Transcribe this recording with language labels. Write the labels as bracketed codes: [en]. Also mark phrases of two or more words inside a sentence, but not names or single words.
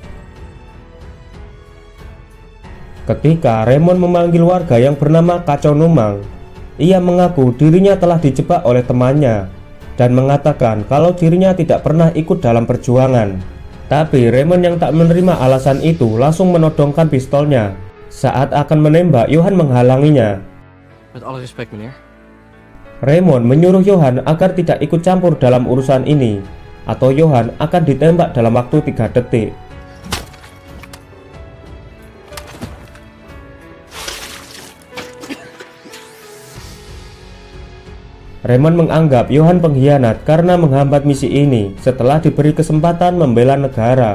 [id] Ketika Raymond memanggil warga yang bernama Kacau Numang, ia mengaku dirinya telah dijebak oleh temannya dan mengatakan kalau dirinya tidak pernah ikut dalam perjuangan. Tapi Raymond yang tak menerima alasan itu langsung menodongkan pistolnya. Saat akan menembak, Yohan menghalanginya. [nl] Met alle respect, meneer. [id] Raymond menyuruh Yohan agar tidak ikut campur dalam urusan ini, atau Yohan akan ditembak dalam waktu 3 detik. Raymond menganggap Yohan pengkhianat karena menghambat misi ini setelah diberi kesempatan membela negara.